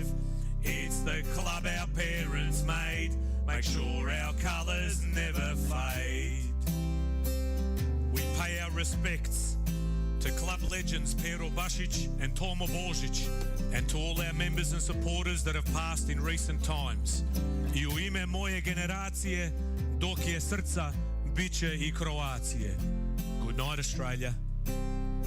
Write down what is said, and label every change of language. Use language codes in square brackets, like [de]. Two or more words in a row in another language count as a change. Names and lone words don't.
[en] It's the club our parents made, make sure our colours never fade. We pay our respects to club legends Pero Basic and Tomo Božić, and to all our members and supporters that have passed in recent times. [hr] I u ime moje generacije, dok je srca, bit će I Croacije. [en] Good night, Australia.